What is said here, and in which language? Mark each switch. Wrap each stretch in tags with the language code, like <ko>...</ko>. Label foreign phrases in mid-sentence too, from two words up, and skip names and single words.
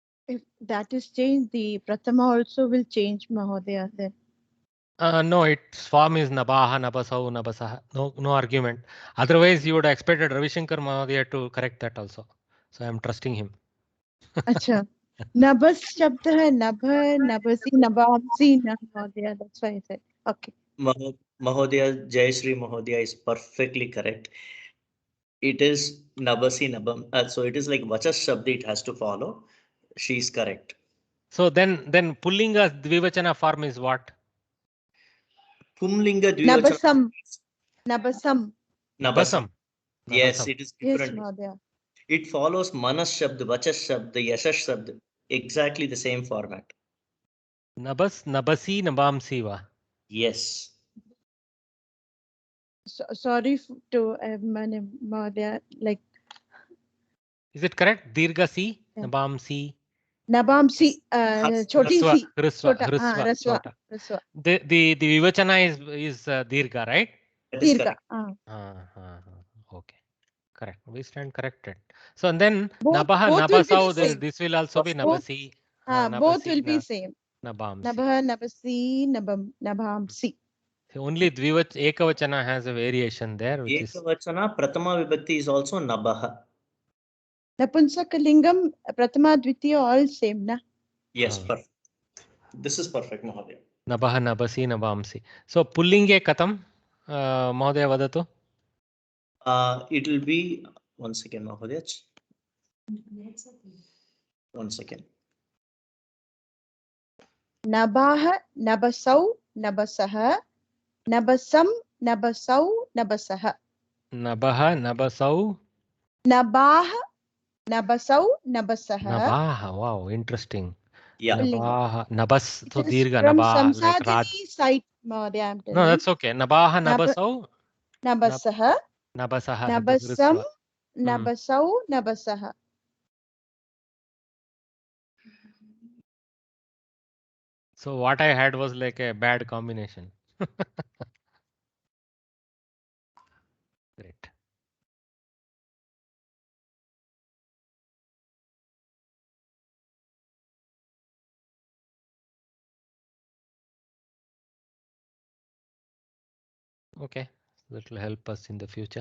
<en>if that is changed, the Prathama also will change, Mahodaya, then. No, its form is</en> <sa>Nabaha, Nabasau, Nabasaha.</sa> <en>No argument. Otherwise, you would have expected Ravi Shankar Mahodaya to correct that also. So I am trusting him. Acha.</en> <sa>Nabas shabda hai, nabha, nabasi, nabamsi, Mahodaya.</sa> <en>That's why I said. Okay. Mahodaya, Jayashree Mahodaya is perfectly correct. It is</en> <sa>Nabasi Nabam.</sa> <en>So it is like</en> <sa>Vachas Shabd</sa> <en>it has to follow. She is correct. So then</en> <sa>Pullinga Dvivachana</sa> <en>form is what?</en> <sa>Pumlinga Dvivachana. Nabasam. Nabasam.</sa> <en>Yes, it is Yes, different. Mahodaya. It follows</en> <sa>Manas Shabd, Vachas Shabd, Yashash Shabd.</sa> <en>Exactly the same format.</en> <sa>Nabas, Nabasi, Nabamsi va.</sa> <en>Yes. Sorry to Mahodaya, like. Is it correct?</en> <sa>Dirgha Si, Nabamsi. Nabamsi,</sa> <hi>choti si.</hi> <en>Raswa. The Vivachana is Dirgha, right? Dirgha. Okay. Correct. We stand corrected. So and then both Nabasau, this will also be Nabasi. Both will be same. Nabamsi.</en> <sa>Nabha, Nabasi, Nabamsi.</sa> <en>Only Ekavachana has a variation there, which is Ekavachana,</en> <sa>Prathama Vibhakti</sa> <en>is also Nabaha.</en> <sa>Napunsakalingam, Prathama, Dvitiya,</sa> <en>all same, na? Yes, perfect. This is perfect, Mahodaya.</en> <sa>Nabaha, Nabasi, Nabamsi. So Pullinge Katam, Mahodaya Vadatu?</sa> <en>It will be, one second, Mahodaya. One second.</en> <sa>Nabaha, Nabasau, Nabasaha, Nabasam, Nabasau, Nabasaha. Nabaha, Nabasau. Nabaha, Nabasau, Nabasaha. Nabaha,</sa> <en>wow, interesting. Yeah.</en> <sa>Nabaha, Nabas, so Dirgha,</sa> <en>from Nabaha, like Raj. Samsadhini site, Mahodaya, I'm telling. No, that's okay.</en> <sa>Nabaha, Nabasau. Nabasaha. Nabasaha. Nabasam, Nabasau, Nabasaha.</sa> <en>So what I had was like a bad combination. Great. Okay, that will help us in the future.</en>